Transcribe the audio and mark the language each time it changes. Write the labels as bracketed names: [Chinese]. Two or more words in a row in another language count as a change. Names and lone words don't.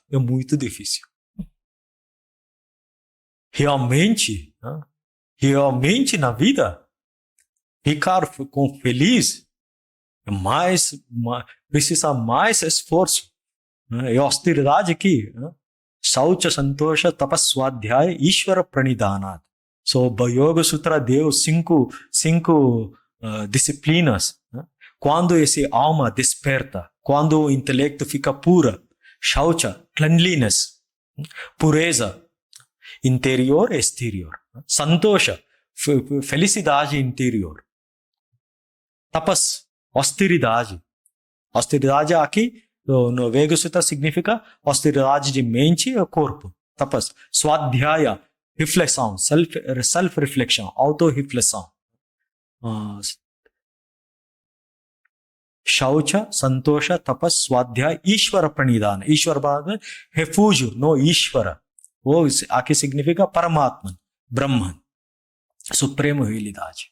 [Portuguese] É muito difícil. Realmente na vida, ficar feliz precisa mais esforço. É austeridade aqui. [Sanskrit] Saucha, Santosha, Tapas, Swadhyaya, Ishvara, Pranidhanat. [Portuguese] So, Yoga Sutra deu cinco disciplinas. Quando essa alma desperta, quando o intelecto fica pura, Shaucha, cleanliness, pureza, interior e exterior. Santosha, felicidade interior. Tapas, austeridade. Austeridade aqui, no Veda Sutra significa austeridade de mente e corpo. [Sanskrit] Tapas, Swadhyaya, [Portuguese] reflexão, [English] self-reflection, [Portuguese] auto-reflexão. [Sanskrit] Shaucha, Santosha, Tapas, Swadhyaya, Ishvara Pranidhana. [Portuguese] Ishvara, refúgio no Ishvara. Aqui significa [Sanskrit] Paramatman, Brahman, [Portuguese] Suprema Realidade.